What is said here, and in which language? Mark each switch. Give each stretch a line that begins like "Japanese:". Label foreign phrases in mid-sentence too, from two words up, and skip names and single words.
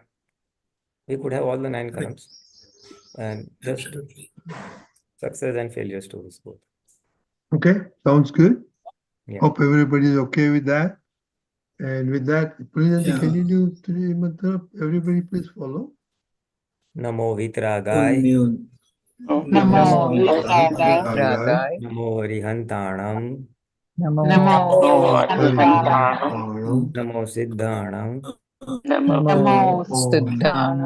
English: We could have all the 9 columns and just Absolutely. success and failure stories both. Okay, sounds good. Yeah. Hope everybody's okay with that. And with that, Pulinanandji, can you do 3 mantra? Everybody please follow.
Prakrit languages: Namo Vitragai. Namo Vitragai. Namo Rihantanam. Namo Arihantanam. Namo Siddhanam. Namo Siddhanam.